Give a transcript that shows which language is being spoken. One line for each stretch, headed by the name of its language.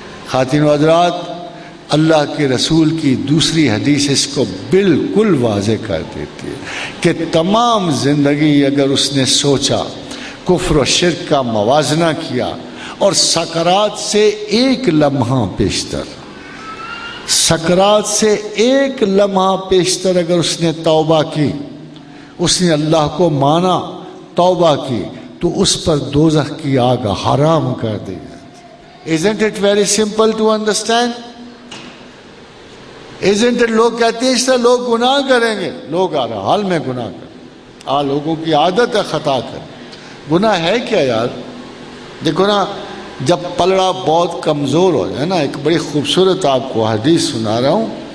Urdu: خواتین و حضرات، اللہ کے رسول کی دوسری حدیث اس کو بالکل واضح کر دیتی ہے کہ تمام زندگی اگر اس نے سوچا، کفر و شرک کا موازنہ کیا اور سکرات سے ایک لمحہ پیشتر، سکرات سے ایک لمحہ پیشتر اگر اس نے توبہ کی، اس نے اللہ کو مانا، توبہ کی، تو اس پر دوزخ کی آگ حرام کر دی جاتی.
English: Isn't it very simple to understand? Isn't it؟
Urdu: لوگ کہتے ہیں اس طرح لوگ گناہ کریں گے. لوگ ہر حال میں گناہ کریں، لوگوں کی عادت ہے خطا کریں. گناہ ہے کیا یار؟ دیکھو نا، جب پلڑا بہت کمزور ہو جائے نا، ایک بڑی خوبصورت آپ کو حدیث سنا رہا ہوں.